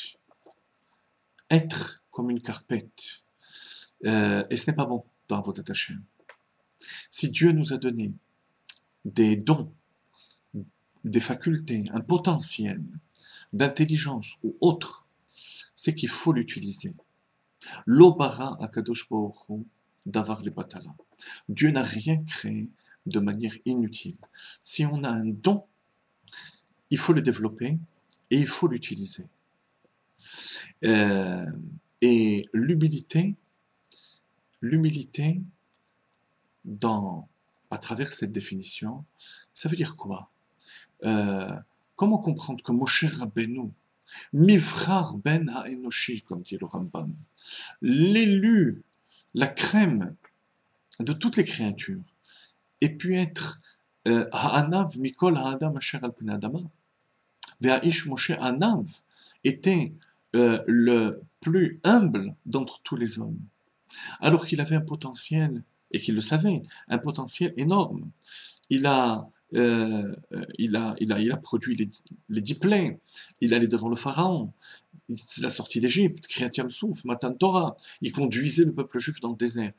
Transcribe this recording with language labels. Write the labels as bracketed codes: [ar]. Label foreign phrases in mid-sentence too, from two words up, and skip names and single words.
[fr] Être comme une carpette. Et ce n'est pas bon dans votre Hashem. Si Dieu nous a donné des dons, des facultés, un potentiel d'intelligence ou autre, c'est qu'il faut l'utiliser. [he] לא ברא הקדוש ברוך הוא דבר לבטלה. [fr] Dieu n'a rien créé de manière inutile. Si on a un don, il faut le développer et il faut l'utiliser. Et l'humilité, à travers cette définition, ça veut dire quoi? Comment comprendre que Moshe Rabbeinu, [he] מבחר בני האנושי, [fr] comme dit le Rambam, l'élu, la crème de toutes les créatures, ait pu être [he] ענו מכל האדם אשר על פני האדמה והאיש משה ענו [fr] était le plus humble d'entre tous les hommes, alors qu'il avait un potentiel, et qu'il le savait, un potentiel énorme. Il a produit les 10 plaies, il allait devant le pharaon, il a sorti d'Égypte, [he] קריעת ים סוף, מתן תורה, [fr] il conduisait le peuple juif dans le désert.